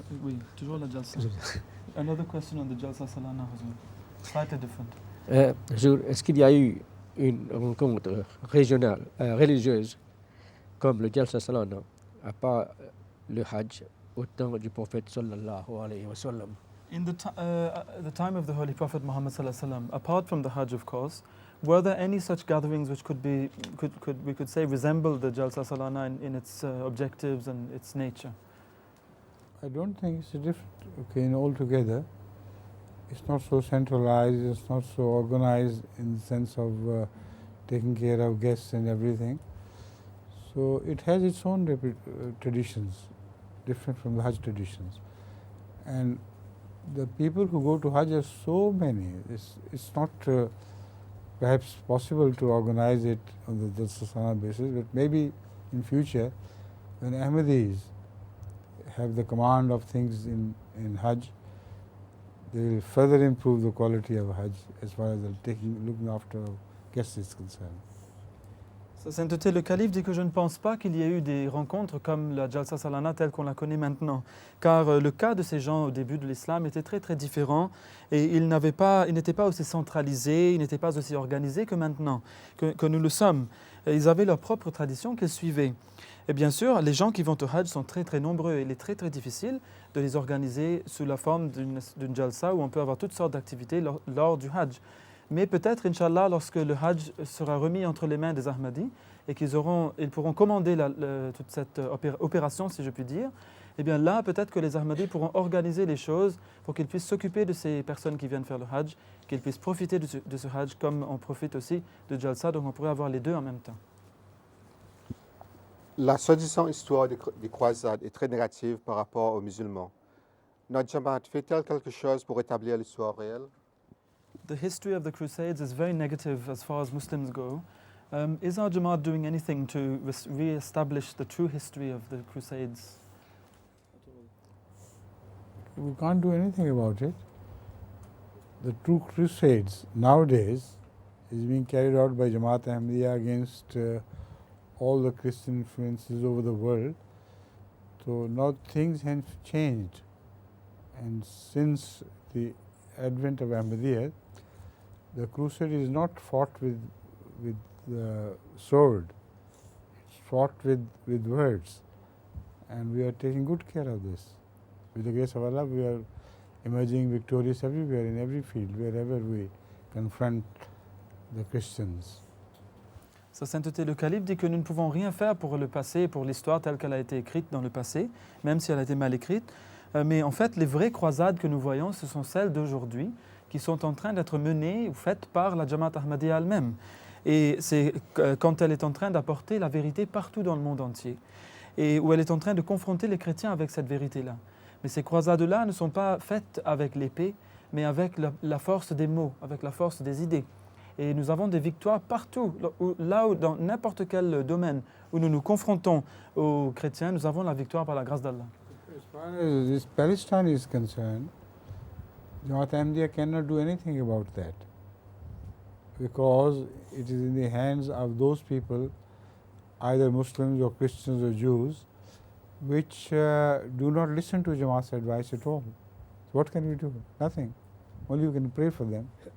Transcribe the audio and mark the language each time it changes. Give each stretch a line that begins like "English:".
French: Oui, toujours la Jalsa.
English: Another question on the Jalsa Salana, Hazur. Slightly different.
French: Est-ce qu'il y a eu une rencontre régionale, religieuse, comme le Jalsa Salana, à part le Hajj, au temps du prophète
Arabic: sallallahu alayhi wa sallam?
English: In the time of the Holy Prophet Muhammad
Arabic: sallallahu alaihi wasallam,
English: apart from the Hajj, of course, were there any such gatherings which we could say resemble the Jalsa Salana in its objectives and its nature? I don't think it's a different occasion altogether. It's not so centralized, it's not so organized in the sense of taking care of guests and everything. So it has its own traditions, different from the Hajj traditions. And the people who go to Hajj are so many. It's not perhaps possible to organize it on the Jalsa Salana basis, but maybe in future, when Ahmadis have the command of things in Hajj, they will further improve the quality of Hajj as far as looking after guests is concerned.
French: Sa sainteté le calife dit que je ne pense pas qu'il y ait eu des rencontres comme la Jalsa Salana telle qu'on la connaît maintenant, car le cas de ces gens au début de l'islam était très très différent et ils n'étaient pas aussi centralisés, ils n'étaient pas aussi organisés que maintenant, que nous le sommes. Ils avaient leur propre tradition qu'ils suivaient. Et bien sûr, les gens qui vont au Hajj sont très très nombreux et il est très très difficile de les organiser sous la forme d'une Jalsa où on peut avoir toutes sortes d'activités lors du Hajj. Mais peut-être, Inch'Allah, lorsque le Hajj sera remis entre les mains des Ahmadis et qu'ils pourront commander toute cette opération, si je puis dire, eh bien là, peut-être que les Ahmadis pourront organiser les choses pour qu'ils puissent s'occuper de ces personnes qui viennent faire le Hajj, qu'ils puissent profiter de ce Hajj comme on profite aussi de Jalsa, donc on pourrait avoir les deux en même temps. La soi-disant histoire des croisades est très négative par rapport aux musulmans. Notre Jamaat fait-elle quelque chose pour établir l'histoire réelle?
English: The history of the Crusades is very negative as far as Muslims go. Is our Jamaat doing anything to re-establish the true history of the Crusades? We can't do anything about it. The true crusades nowadays is being carried out by Jamaat Ahmadiyya against all the Christian influences over the world. So now things have changed, and since the advent of Ahmadiyya, the crusade is not fought with the sword, it's fought with words, and we are taking good care of this. With the grace of Allah, we are emerging victorious everywhere, in every field, wherever we confront the Christians.
French: Sa sainteté le calife dit que nous ne pouvons rien faire pour le passé, pour l'histoire telle qu'elle a été écrite dans le passé, même si elle a été mal écrite. Mais en fait, les vraies croisades que nous voyons, ce sont celles d'aujourd'hui qui sont en train d'être menées ou faites par la Jamaat Ahmadiyya elle-même. Et c'est quand elle est en train d'apporter la vérité partout dans le monde entier. Et où elle est en train de confronter les chrétiens avec cette vérité-là. Mais ces croisades-là ne sont pas faites avec l'épée, mais avec la force des mots, avec la force des idées. Et nous avons des victoires partout, là où dans n'importe quel domaine où nous nous confrontons aux chrétiens, nous avons la victoire par la grâce d'Allah.
English: As far as Palestine is concerned, Jamaat Ahmadiyya cannot do anything about that, because it is in the hands of those people, either Muslims or Christians or Jews, which do not listen to Jamaat's advice at all. So what can we do? Nothing. Only you can pray for them.